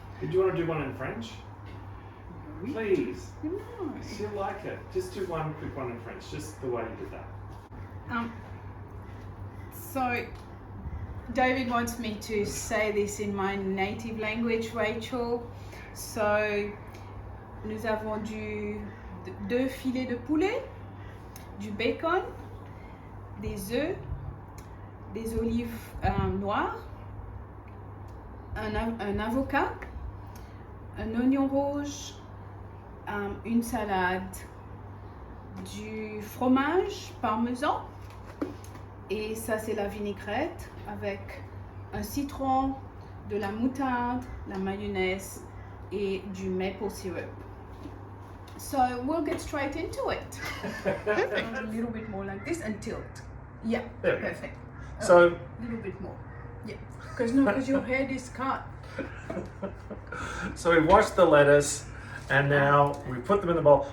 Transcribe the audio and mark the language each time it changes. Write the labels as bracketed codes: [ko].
[en] Did you want to do one in French? Please. No. She'll like it. Just do one quick one in French, just the way you did that. So David wants me to say this in my native language, Rachel. [fr] So nous avons deux filets de poulet, du bacon, des œufs, des olives noires, un avocat, un oignon rouge, une salade, du fromage parmesan, et ça c'est la vinaigrette avec un citron, de la moutarde, la mayonnaise et du [en] maple syrup. So we'll get straight into it. A little bit more like this and tilt. Yeah, perfect. So a little bit more. Yeah, because your head is cut. So we washed the lettuce and now we put them in the bowl.